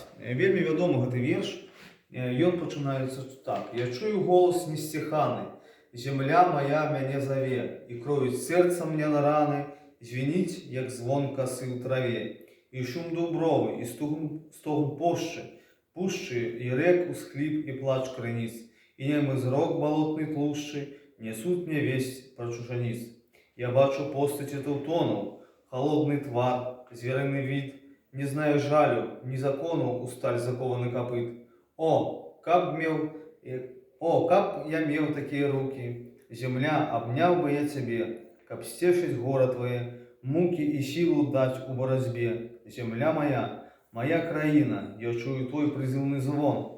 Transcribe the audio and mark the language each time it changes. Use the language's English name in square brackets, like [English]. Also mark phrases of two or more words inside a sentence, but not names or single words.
[Belarusian] Вельмі вядомы гэты верш. Ён пачынаецца так: «Я чую голас несціханы, земля моя мяне заве, і кроюць сэрца мне на раны, звініць, як звон касы ў траве, і шум дубровы, і стогн пушчы, і рэк усхліп і плач крыніц, і немы зрок балотнай тлушчы несуць мне весть пра чужаніц. Я бачу постаці таўтонаў, холодны твар, зверыны від, не знаю жалю, ні закону у сталь закованы капыт. Каб я меў такія рукі, земля, абняў бы я цябе, каб сцешыць гора твае, мукі і сілу даць у барацьбе. Земля моя краіна, я чую твой прызыўны звон.